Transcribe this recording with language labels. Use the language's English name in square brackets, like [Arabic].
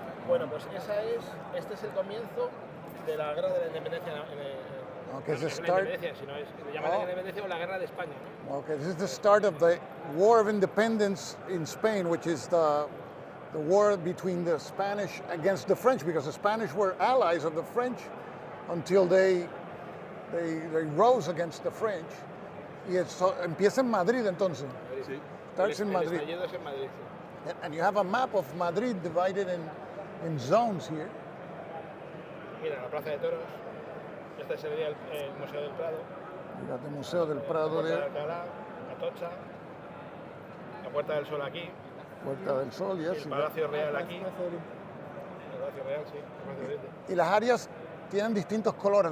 [Spanish] Bueno, pues este es el comienzo de la guerra de la independencia. Okay, no es la independencia, sino se llama la independencia o la guerra de España, ¿no? [English] Okay, this is the start of the War of Independence in Spain, which is the war between the Spanish against the French, because the Spanish were allies of the French until they rose against the French. [Spanish] Y eso empieza en Madrid entonces. Sí. [English] Starts in Madrid. [Spanish] El estallido es en Madrid, sí. [English] And you have a map of Madrid divided in zones here. [Spanish] Mira, la Plaza de Toros. Este sería el Museo del Prado. [English] You got the Museo del Prado there. [Spanish] Alcalá, Atocha. La Puerta del Sol aquí, [English] Puerta del Sol, yes. [Spanish] el Palacio Real aquí. El Palacio Real, sí. El Palacio de Oriente. Y las áreas tienen distintos colores.